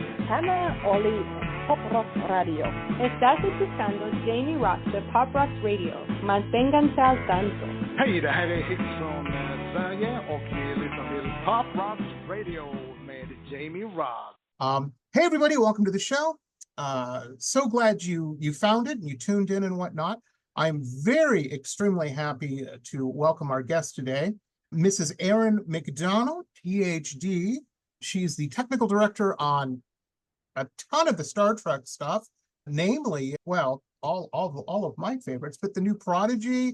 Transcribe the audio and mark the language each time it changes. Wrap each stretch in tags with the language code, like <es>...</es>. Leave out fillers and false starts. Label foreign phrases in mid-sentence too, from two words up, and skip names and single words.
<es>Hannah Oli Pop Rock Radio. Estás escuchando Jamie Roxx de Pop Rock Radio. Manténganse al tanto.</es> <sv>Hej, det här är Hits från Sverige och vi lyssnar till Pop Rock Radio med Jamie Roxx.</sv> <en>Hey everybody, welcome to the show. So glad you found it and you tuned in and whatnot. I'm very extremely happy to welcome our guest today, Mrs. Erin Macdonald PhD. She's the technical director on a ton of the Star Trek stuff, namely, well, all of my favorites, but the new Prodigy.</en>